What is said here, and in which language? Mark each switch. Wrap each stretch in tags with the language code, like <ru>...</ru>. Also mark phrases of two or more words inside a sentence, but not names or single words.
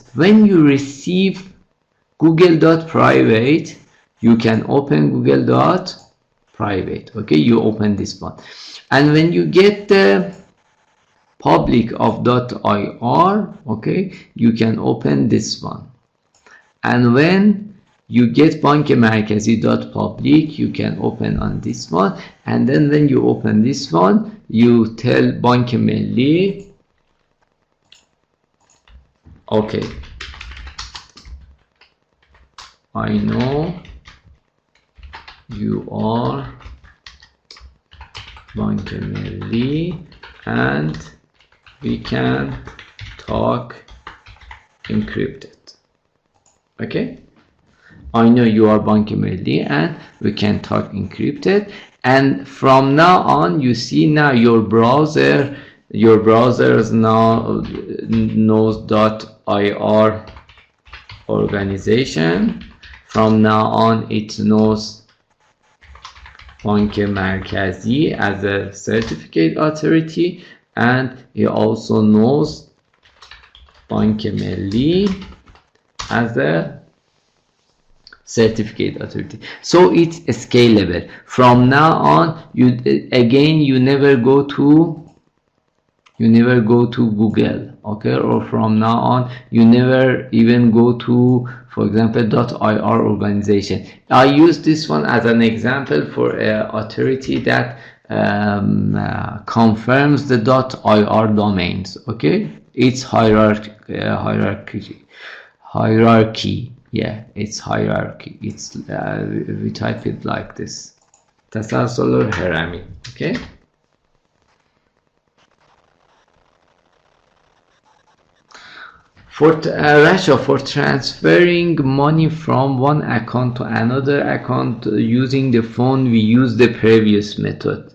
<en>When you receive Google.private, you can open Google.private. Okay, you open this one, and when you get the public of .ir, okay, you can open this one. And when you get بانک مرکزی .public, you can open on this one. And then when you open this one, you tell بانک ملی, okay, I know you are بانک ملی and we can talk encrypted. Okay, I know you are بانک ملی and we can talk encrypted. And from now on, you see now your browser now knows .ir organization. From now on, it knows بانک مرکزی as a certificate authority, and it also knows بانک ملی as a certificate authority. So it's scalable. From now on, you never go to Google, okay, or from now on you never even go to, for example, .ir organization. I use this one as an example for an authority that confirms the .ir domains. Okay, it's hierarchy. Yeah, it's hierarchy. It's we type it like this.</en> <fa>تسلسل هرمی.</fa> <en>Okay. For Rasha, for transferring money from one account to another account using the phone, we use the previous method.</en>